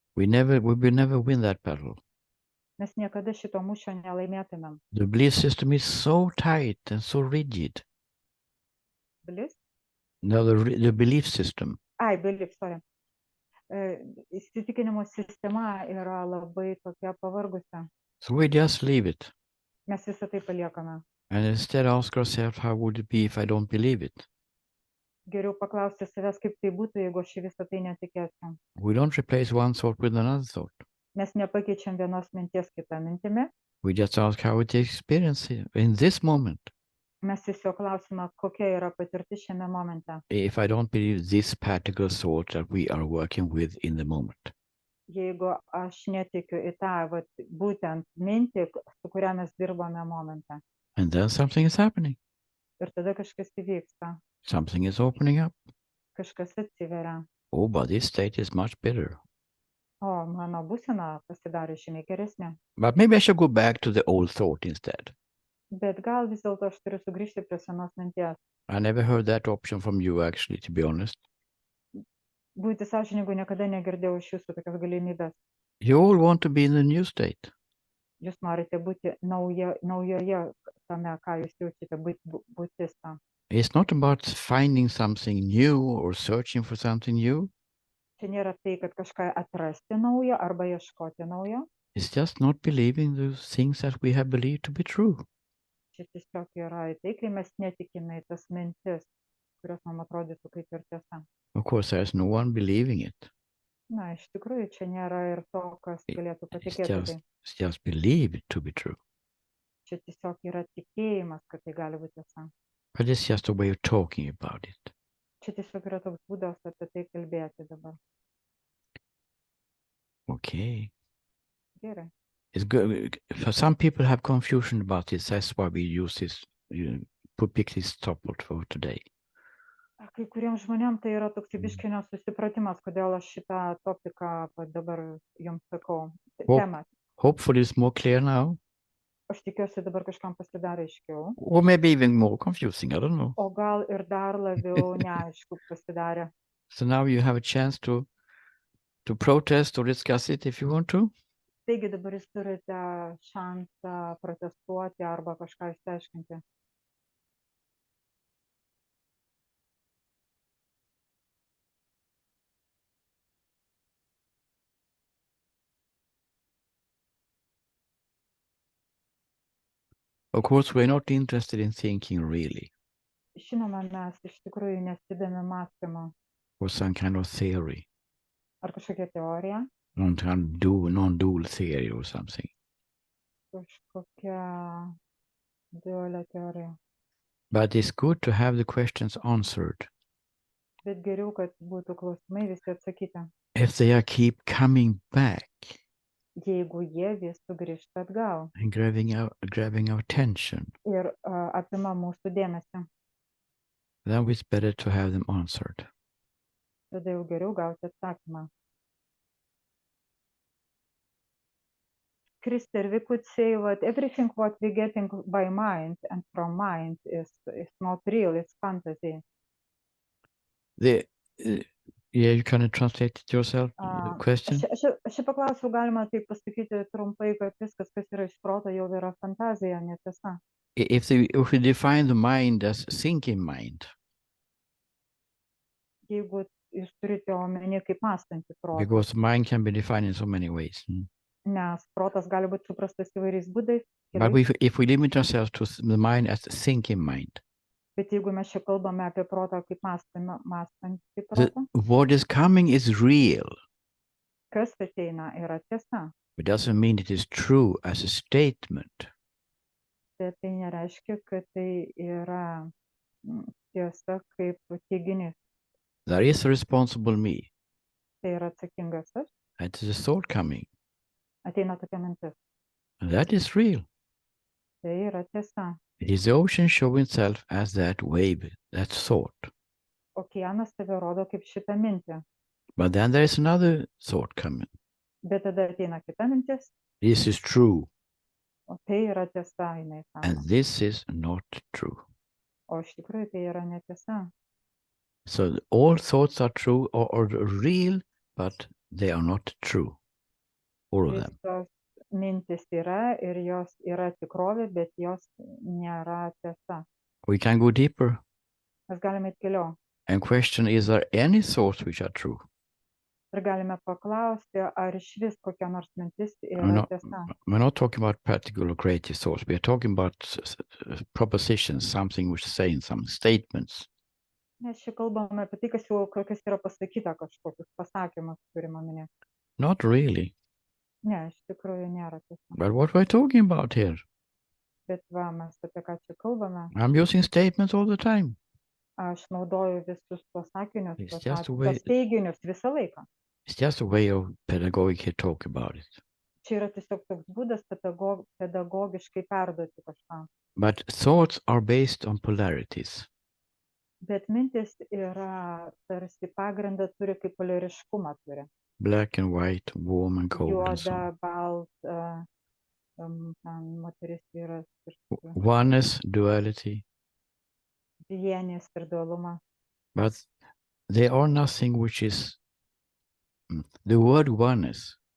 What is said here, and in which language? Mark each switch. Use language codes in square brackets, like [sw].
[en] We will never win that battle. [lt] Mes niekada šito mūšio nelaimėtumėm. [en] The belief system is so tight and so rigid. Belief? No, the belief system. Belief, sorry. [lt] Įsitikinimo sistema yra labai tokia pavargusi. [en] So we just leave it. [lt] Mes visą tai paliekame. [en] And instead ask ourselves, how would it be if I don't believe it? [lt] Geriau paklausti savęs, kaip tai būtų, jeigu aš visą tai netikėčiau. [en] We don't replace one thought with another thought. [lt] Mes nepakeičiam vienos minties kitą mintimi. [en] We just ask how it experience in this moment. [lt] Mes tiesiog klausime, kokia yra patirtis šiame momente. [en] If I don't believe this particular thought that we are working with in the moment. [lt] Jeigu aš netikiu į tą būtent mintį, su kuria mes dirbame momente. [en] And then something is happening. [lt] Ir tada kažkas įvyksta. [en] Something is opening up. [lt] Kažkas atsiveria. [en] Oh, but this state is much better. [lt] O, mano būsena pasidarė žymiai geresnė. [en] But maybe I should go back to the old thought instead. [lt] Bet gal vis dėlto aš turiu sugrįžti prie senos minties. [en] I never heard that option from you, actually, to be honest. [lt] Būti sąžiningu niekada negirdėjau iš jūsų tokios galimybės. [en] You all want to be in the new state. [lt] Jūs norite būti naujoje tame, ką jūs jaučiate, būtis tą. [en] It's not about finding something new or searching for something new. [lt] Čia nėra tai, kad kažką atrasti naujo arba ieškoti naujo. [en] It's just not believing the things that we have believed to be true. [lt] Čia tiesiog yra tai, kai mes netikime į tas mintis, kurios mums atrodytų kaip ir tiesa. [en] Of course, there's no one believing it. [lt] Na, iš tikrųjų, čia nėra ir to, kas galėtų patikėti tai. [en] It's just believe it to be true. [lt] Čia tiesiog yra tikėjimas, kad tai gali būti tiesa. [en] But it's just a way of talking about it. [lt] Čia tiesiog yra toks būdas apie tai kalbėti dabar. [en] Okay. [lt] Gerai. [en] It's good. For some people have confusion about this. That's why we use this, pick this topic for today. [lt] Kai kuriems žmonėms tai yra toks biškį nesusipratimas, kodėl aš šitą topiką dabar jums sakau. Temą. [en] Hopefully it's more clear now. [lt] Aš tikiuosi dabar kažkam pasidarė aiškiau. [en] Or maybe even more confusing, I don't know. [lt] O gal ir dar labiau neaišku pasidarė. [en] So now you have a chance to protest or discuss it if you want to. [lt] Taigi dabar jūs turite šansą protestuoti arba kažką išsiaiškinti. [en] Of course, we're not interested in thinking really. [lt] Žinoma, mes iš tikrųjų nesidėme mąstymo. [en] Or some kind of theory. [lt] Ar kažkokia teorija? [en] Non-dual theory or something. [lt] Kažkokia dualė teorija. [en] But it's good to have the questions answered. [lt] Bet geriau, kad būtų klausimai visi atsakyti. [en] If they keep coming back. [lt] Jeigu jie vis sugrįžta atgal. [en] And grabbing our attention. [lt] Ir apima mūsų dėmesį. [en] Then it's better to have them answered. [lt] Tada jau geriau gauti atsakymą. [en] Krister, we could say that everything what we getting by mind and from mind is not real, it's fantasy. Yeah, you can translate it yourself, the question. [lt] Aš čia paklausiau, galima taip pasakyti trumpai, kad viskas, kas yra iš proto, jau yra fantazija, netiesa. [en] If we define the mind as thinking mind, [lt] Jeigu jūs turite omeny kaip mąstantį protą, [en] because mind can be defined in so many ways. [lt] nes protas gali būti suprastas įvairiais būdais, [en] But if we limit ourselves to the mind as a thinking mind, [lt] bet jeigu mes čia kalbame apie protą kaip mąstantį [en] the, [lt] protą, [en] what is coming is real. [lt] kas ateina yra tiesa. [en] It doesn't mean it is true as a statement. [lt] Bet tai nereiškia, kad tai yra tiesa kaip teiginys. [en] There is a responsible me. [lt] Tai yra atsakingas aš, [en] That is a thought coming. [lt] ateina tokia mintis. [en] And that is real. [lt] Tai yra tiesa. [en] It is the ocean showing itself as that wave, that thought. [lt] Okeanas tave rodo kaip šitą mintį. [en] But then there is another thought coming. [lt] Bet tada ateina kita mintis, [en] This is true, [lt] o tai yra tiesa, jinai [en] and [lt] sako. [en] this is not true. [lt] O iš tikrųjų tai yra netiesa. [en] So all thoughts are true or real, but they are not true. All of them. [lt] Visos mintis yra ir jos yra tikrovė, bet jos nėra tiesa. [en] We can go deeper [lt] Mes galime eiti giliau [en] and question, is there any thoughts which are true? [lt] ir galime paklausti, ar iš vis kokia nors mintis [en] I'm [lt] yra [en] not, [lt] tiesa. [en] we're not talking about practical or creative thoughts. We're talking about propositions, something which is saying some statements. [lt] Mes čia kalbame apie tai, kas yra pasakyta, kažkokius pasakymus turime omenyje. [en] Not really. [lt] Ne, iš tikrųjų nėra tiesa. [en] But what we're talking about here, [lt] Bet va, mes apie ką čia kalbame. [en] I'm using statements all the time. [lt] Aš naudoju visus tuos sakinius, [en] It's [lt] tuos [en] just a way, [lt] tuos teiginius visą laiką. [en] it's just a way of pedagogically talk about it. [lt] Čia yra tiesiog toks būdas pedagogiškai perduoti kažką. [en] But thoughts are based on polarities. [lt] Bet mintis yra tarsi pagrindą turi, kaip poliariškumą turi. [en] Black and white, warm and cold, and so [lt] Juoda, [en] on. [lt] balta, moteris, vyras, [en] Oneness, duality, [lt] vienis ir dualumas. [en] but they are nothing which is the word oneness